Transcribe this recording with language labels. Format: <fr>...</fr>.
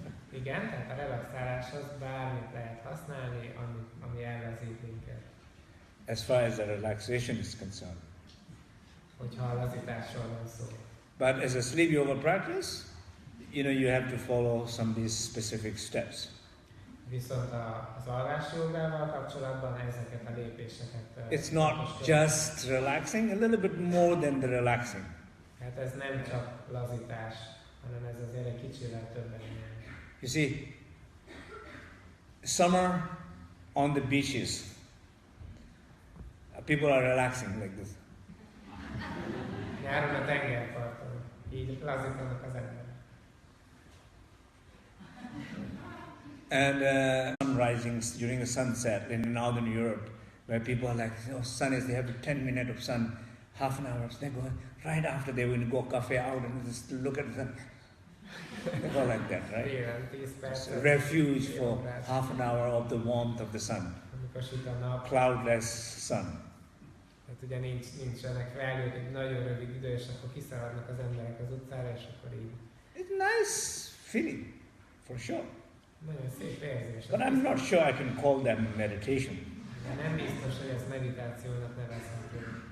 <hu>Igen, tehát a relaxáláshoz bármit lehet használni, ami elvezít minket.</hu> <en>As far as the relaxation is concerned.</en> <hu>Hogyha a lazításról van szó.</hu> <en>But as a sleep yoga practice, you have to follow some of these specific steps.</en> <hu>Viszont az alvási jogával kapcsolatban ezeket a lépéseket...</hu> <en>It's not just relaxing, a little bit more than the relaxing.</en> <hu>Hát ez nem csak lazítás, hanem ez azért egy kicsivel többen.</hu> <en>You see, summer on the beaches, people are relaxing like this.</en> <hu>Nyáron a tengerparton, így lazítanak az emberek.</hu> <en>And sun rising during the sunset in Northern Europe, where people are like, oh, sun is, they have 10 minutes of sun, half an hour. So they go, right after they will go cafe out and just look at the sun. They go like that, right?</en> <hu>Télen 10</hu> <en>It's</en> <hu>percet.</hu> <en>a refuge for half an hour of the warmth of the sun.</en> <hu>Amikor süt a nap,</hu> <en>Cloudless sun.</en> <hu>hát ugye nincsenek felhők, egy nagyon rövid idő, és akkor kiszaladnak az emberek az utcára, és akkor így.</hu> <en>It's a nice feeling, for sure.</en> <hu>Nagyon szép érzés.</hu> <en>But I'm not sure I can call that meditation.</en> <hu>De nem biztos, hogy ezt meditációnak nevezhető.</hu>